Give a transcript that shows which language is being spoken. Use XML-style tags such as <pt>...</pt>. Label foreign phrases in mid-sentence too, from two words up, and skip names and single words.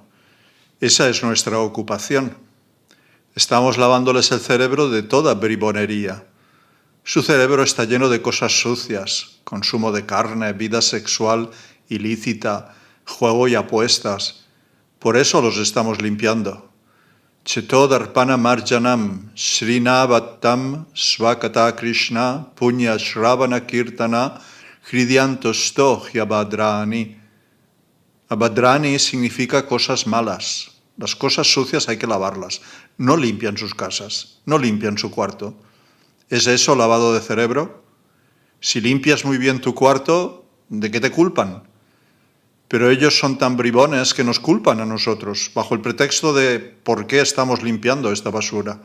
<es>Esa es nuestra ocupación. Estamos lavándoles el cerebro de toda bribonería. Su cerebro está lleno de cosas sucias, consumo de carne, vida sexual ilícita, juego y apuestas. Por eso los estamos limpiando.</es> <sa>Cheto darpana marjanam, srinavatam svakata krishna, punya shravana kirtana, hridyantosto hyabadrani.</sa> <es>Abhadrani significa cosas malas. Las cosas sucias hay que lavarlas. No limpian sus casas, no limpian su cuarto. ¿Es eso lavado de cerebro? Si limpias muy bien tu cuarto, ¿de qué te culpan? Pero ellos son tan bribones que nos culpan a nosotros, bajo el pretexto de ¿por qué estamos limpiando esta basura?</es>